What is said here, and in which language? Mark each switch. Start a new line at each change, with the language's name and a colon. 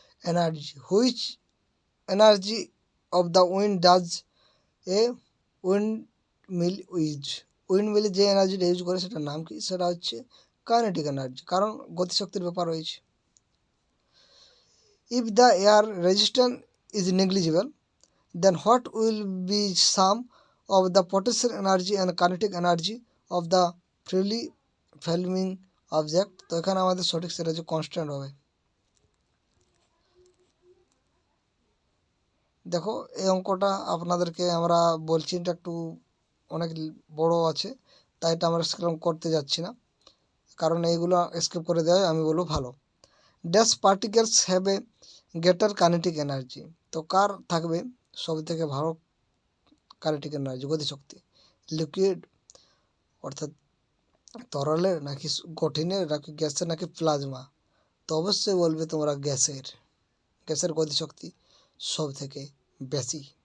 Bangla: Energy,
English: which energy of the wind does a wind mill use,
Bangla: wind মিলে যে এনার্জিটা use করে সেটার নাম কি, সেটা হচ্ছে কাইনেটিক এনার্জি, কারণ গতিশক্তির ব্যাপার রয়েছে।
English: if the air resistance is negligible, then what will be sum of the potential energy and kinetic energy of the freely falling object,
Bangla: তো এখানে আমাদের সঠিক সেটা হচ্ছে কনস্ট্যান্ট হবে। দেখো এই অঙ্কটা আপনাদেরকে আমরা বলছি, এটা একটু অনেক বড় আছে, তাই এটা আমরা স্ক্রিপ করতে যাচ্ছি না, কারণ এইগুলো স্কিপ করে দেওয়া আমি বলবো ভালো।
English: dash particles have a greater kinetic energy,
Bangla: তো কার থাকবে সব থেকে ভালো কাইনেটিক এনার্জি, গতিশক্তি, লিকুইড অর্থাৎ তরলের নাকি কঠিনের নাকি গ্যাসের নাকি প্লাজমা, তো অবশ্যই বলবে তোমরা গ্যাসের গতিশক্তি সব থেকে বেশি।